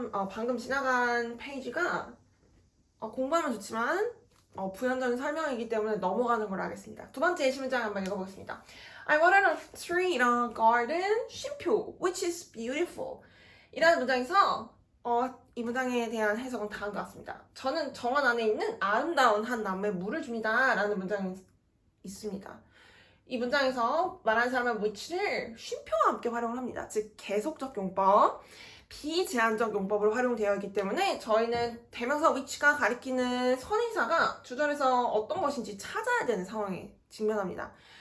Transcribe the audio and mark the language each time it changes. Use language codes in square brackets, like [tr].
[ko] 방금 지나간 페이지가 공부하면 좋지만 부연적인 설명이기 때문에 넘어가는 걸로 하겠습니다. 두 번째 예시 문장 한번 읽어보겠습니다. [en] I watered a tree in a garden, 쉼표, which is beautiful. [ko] 이라는 문장에서 이 문장에 대한 해석은 다음과 같습니다. 저는 정원 안에 있는 아름다운 한 나무에 물을 줍니다 라는 문장이 있습니다. 이 문장에서 말하는 사람은 which를 쉼표와 함께 활용을 합니다. 즉 계속적 용법, 비제한적 용법으로 활용되어 있기 때문에 저희는 대명사 which가 가리키는 선행사가 주절에서 어떤 것인지 찾아야 되는 상황에 직면합니다.